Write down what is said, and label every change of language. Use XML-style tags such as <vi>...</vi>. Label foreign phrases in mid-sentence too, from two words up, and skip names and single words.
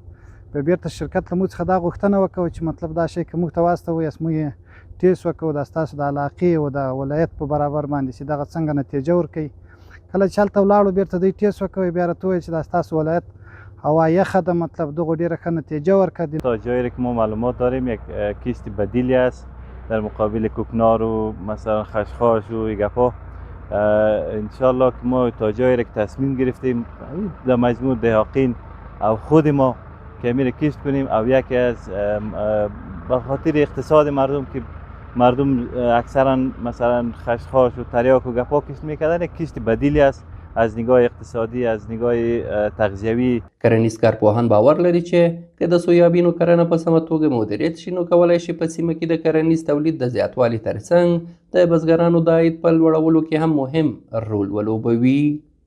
<ps>بیا بېرته شرکت له موږ څخه دا غوښتنه وکړه چې مطلب دا شی که موږ ته واستوئ موږ یې ټیسټ وکړو دا ستاسو د علاقې او د ولایت په برابر باندې چې دغه څنګه نتیجه ورکوي. کله چې هلته ولاړو بیرته دوی ټیسټ وکوي، بیا راته وویل چې دا ستاسو ولایت هوا یخه ده، مطلب دغو ډېره ښه نتیجه ورکړه.</ps> <fa>تا جایی که ما معلومات داریم یک کیست بدیلی است در مقابل کوکنار و مثلا خشخاش و گپا. انشالله که ما تا جایی که تصمیم گرفتیم در مجموع دهاقین او خود ما که میره کیست کنیم او یکی از به خاطر اقتصاد مردم که مردم اکثرا مثلا خشخاش و تریاک و گپا کشت میکردن، یک کشت بدیلی است از نگاه اقتصادی، از نگاه تغذیوي.</fa> <ps>کرنیز کارپوهان باور لري چې که د سویابینو کرنه په سمه توګه مدیریت شي نو کولی شي په سیمه کې د کرنیز تولید د زیاتوالي ترڅنګ د بزګرانو د عاید په لوړولو کې هم مهم رول ولوبوي.</ps>